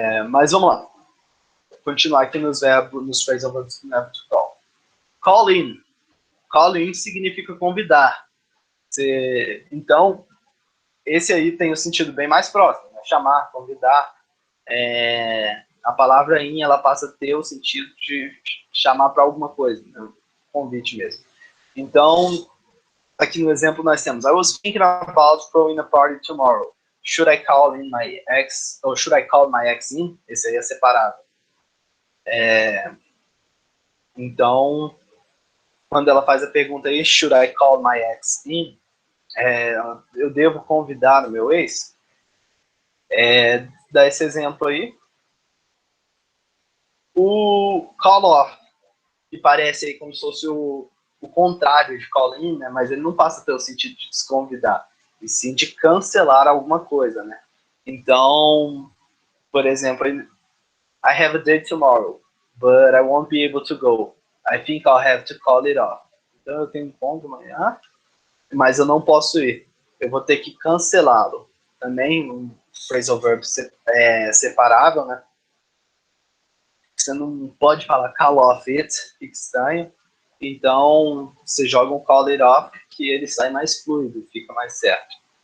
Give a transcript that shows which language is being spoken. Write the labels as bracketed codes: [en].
[pt] Mas vamos lá. Continuar aqui nos verbos, nos phrasal verbs do verbo to call. Call in. Call in significa convidar. Então, esse aí tem o sentido bem mais próximo, né? Chamar, convidar. A palavra in, ela passa a ter o sentido de chamar para alguma coisa, né? Convite mesmo. Então, aqui no exemplo nós temos [en] I was thinking about throwing a party tomorrow. Should I call in my ex, ou should I call my ex in? [pt] Esse aí é separado. Então, quando ela faz a pergunta aí, [en] should I call my ex in? [pt] Eu devo convidar o meu ex? Dá esse exemplo aí. O call off, que parece aí como se fosse o contrário de call in, né? Mas ele não passa pelo sentido de desconvidar, e sim de cancelar alguma coisa, né? Então, por exemplo, [en] I have a date tomorrow, but I won't be able to go. I think I'll have to call it off. [pt] Então eu tenho um ponto amanhã, mas eu não posso ir. Eu vou ter que cancelá-lo. Também um phrasal verb separável, né? Você não pode falar [en] call off it, [pt] fica estranho. Então, você joga um [en] call it off [pt] que ele sai mais fluido, fica mais certo.